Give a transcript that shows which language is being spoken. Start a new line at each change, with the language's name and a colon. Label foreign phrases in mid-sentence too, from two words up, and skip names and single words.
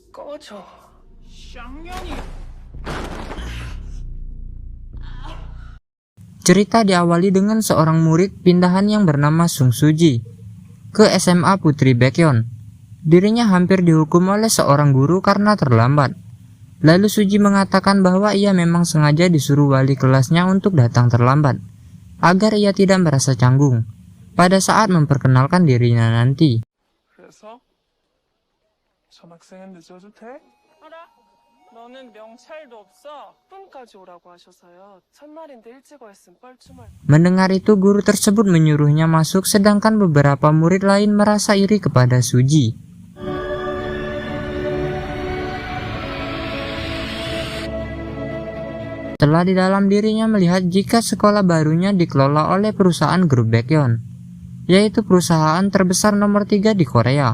Korean: 꺼져. 쌍년이.
Indonesian: Cerita diawali dengan seorang murid pindahan yang bernama Sung Suji ke SMA Putri Baekhyun. Dirinya hampir dihukum oleh seorang guru karena terlambat. Lalu Suji mengatakan bahwa ia memang sengaja disuruh wali kelasnya untuk datang terlambat, agar ia tidak merasa canggung pada saat memperkenalkan dirinya nanti.
Korean: 그래서 전학생은 늦어도 돼? 알아. 너는 명찰도 없어. 10분까지 오라고 하셔서요. 첫날인데 일찍 왔으면 뻘쭘할.
Indonesian: Mendengar itu, guru tersebut menyuruhnya masuk, sedangkan beberapa murid lain merasa iri kepada Suji. Setelah di dalam dirinya melihat jika sekolah barunya dikelola oleh perusahaan grup Baekhyun, yaitu perusahaan terbesar nomor 3 di Korea.